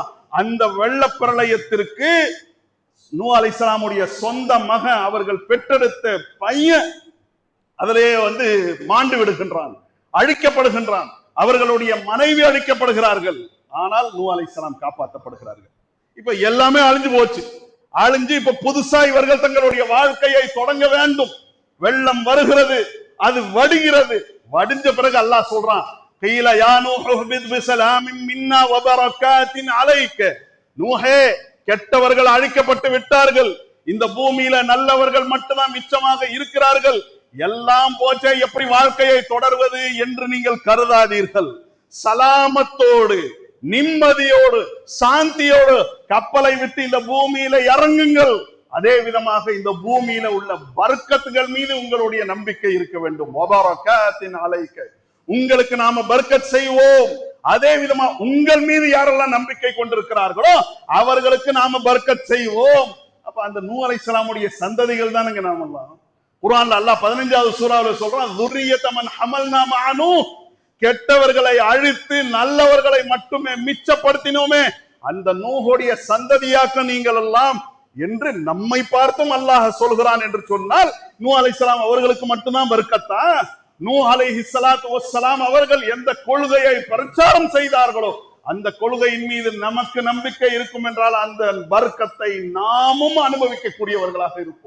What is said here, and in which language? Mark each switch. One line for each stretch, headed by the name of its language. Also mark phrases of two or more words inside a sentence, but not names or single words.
Tamil: அந்த வெள்ள பிரளயத்திற்கு நூஹ் அலைஹிஸ்ஸலாமுடைய சொந்த மகன், அவர்கள் பெற்றெடுத்த பையன் அதிலே மாண்டு விடுகின்றான், அழிக்கப்படுகின்றான். அவர்களுடைய மனைவி அழிக்கப்படுகிறார்கள். ஆனால் நூஹ் அலைஹிஸ்ஸலாம் காப்பாற்றப்படுகிறார்கள். இப்ப எல்லாமே அழிஞ்சு போச்சு. அழிஞ்சு இப்ப புதுசா இவர்கள் தங்களுடைய வாழ்க்கையை தொடங்க வேண்டும். வெள்ளம் வருகிறது, அது வடிகிறது. வடிஞ்ச பிறகு அல்லாஹ் சொல்றான்,
Arabic: قيل يا نوح اهبط بسلام منا وبركات عليك.
Tamil: நூஹே, கெட்டவர்கள் அழிக்கப்பட்டு விட்டார்கள், இந்த பூமியில நல்லவர்கள் மட்டும்தான் மிச்சமாக இருக்கிறார்கள், எல்லாம் போச்சே, எப்படி வாழ்க்கையை தொடர்வது என்று நீங்கள் கருதாதீர்கள். சலாமத்தோடு, நிம்மதியோடு, சாந்தியோடு கப்பலை விட்டு இந்த பூமியில இறங்குங்கள். அதே விதமாக இந்த பூமியில உள்ள பர்க்கத்துகள் மீது உங்களுடைய நம்பிக்கை இருக்க வேண்டும்.
Arabic: وبركات عليك,
Tamil: உங்களுக்கு நாம பர்க்கத் செய்வோம். அதே விதமா உங்கள் மீது யாரெல்லாம் நம்பிக்கை கொண்டிருக்கிறார்களோ அவர்களுக்கு நாம பர்க்கத் செய்வோம். அப்ப அந்த நூஹ் அலைஹிஸ்ஸலாமுடைய சந்ததிகள் தானுங்க நாம எல்லாம். குர்ஆன்ல அல்லாஹ் 15வது சூராவுல சொல்றான்,
Arabic: ذُرِّيَّةَ مَنْ حَمَلْنَا مَعَ نُوحٍ,
Tamil: கெட்டவர்களை அழித்து நல்லவர்களை மட்டுமே மிச்சப்படுத்தினோமே, அந்த நூஹுடைய சந்ததியாக்க நீங்கள் எல்லாம் என்று நம்மை பார்த்தும் அல்லாஹ் சொல்கிறான் என்று சொன்னால், நூஹ் அலைஹிஸ்ஸலாம் அவர்களுக்கு மட்டும்தான் பர்க்கத்தா? நூஹ்
Arabic: عليه الصلاة والسلام
Tamil: அவர்கள் எந்த கொள்கையை பிரச்சாரம் செய்தார்களோ அந்த கொள்கையின் மீது நமக்கு நம்பிக்கை இருக்கும் என்றால் அந்த பர்க்கத்தை நாமும் அனுபவிக்கக்கூடியவர்களாக இருப்போம்.